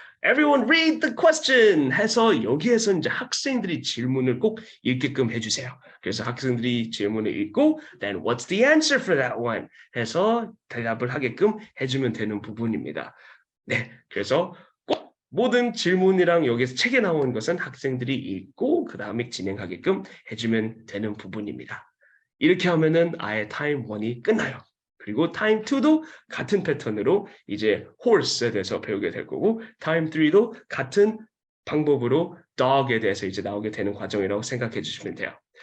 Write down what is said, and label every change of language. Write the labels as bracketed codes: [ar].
[en] Everyone read the question [ko] 해서 여기에서 이제 학생들이 질문을 꼭 읽게끔 해주세요. 그래서 학생들이 질문을 읽고 [en] then what's the answer for that one? [ko] 해서 대답을 하게끔 해주면 되는 부분입니다. 네, 그래서 꼭 모든 질문이랑 여기서 책에 나오는 것은 학생들이 읽고 그 다음에 진행하게끔 해주면 되는 부분입니다. 이렇게 하면은 아예 타임 1이 끝나요. 그리고 타임 2도 같은 패턴으로 이제 horse에 대해서 배우게 될 거고 타임 3도 같은 방법으로 dog에 대해서 이제 나오게 되는 과정이라고 생각해 주시면 돼요.